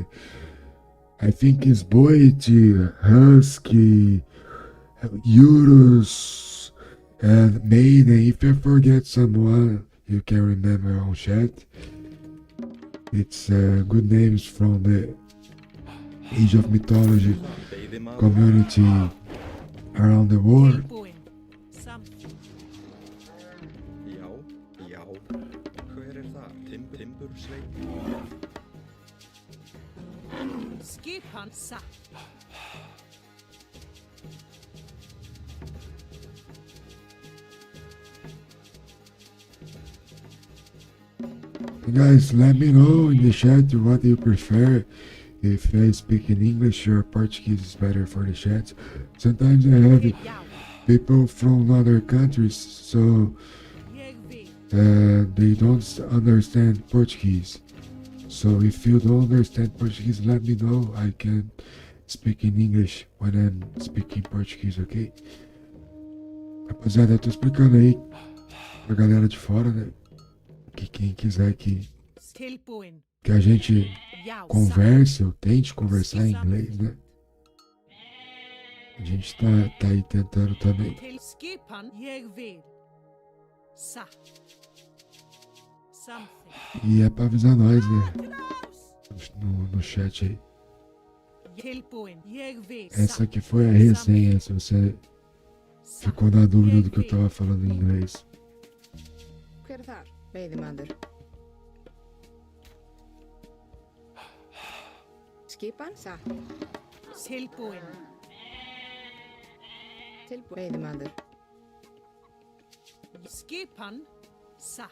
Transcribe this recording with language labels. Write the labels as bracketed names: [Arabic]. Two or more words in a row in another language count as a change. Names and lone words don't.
[English] I think it's Boyd, Husky, Euros, and Maiden. If I forget someone, you can remember on chat. It's good names from the Age of Mythology [Icelandic] Veiðimaður. [English] community around the world. [Icelandic] Tilbúin. Samþykkt. Já. Hver er þar? Timbursveit. Skipan satt. [English] Guys, let me know in the chat what you prefer. If I speak in English or Portuguese is better for the chat. Sometimes I have [Icelandic] Já. [English] people from other countries, so [Icelandic] Ég vil. [English] they don't understand Portuguese. So if you don't understand Portuguese, let me know. I can speak in English when I'm speaking Portuguese, ok? [Portuguese] Rapaziada, eu tô explicando aí pra galera de fora, né? Que quem quiser que [Icelandic] Tilbúin. [Portuguese] a gente [Icelandic] Já. [Portuguese] converse ou tente conversar em inglês, né? A gente tá aí tentando também. [Icelandic] Til skipan. Ég vil. Satt. Samþykkt. [Portuguese] E é pra avisar nós, né? No chat aí. [Icelandic] Tilbúin. Ég vil. [Portuguese] Essa aqui foi a resenha, se você ficou na dúvida do que eu tava falando em inglês. [Icelandic] hver er þar? Veiðimaður. Skipan satt. Tilbúin. Veiðimaður. Skipan satt.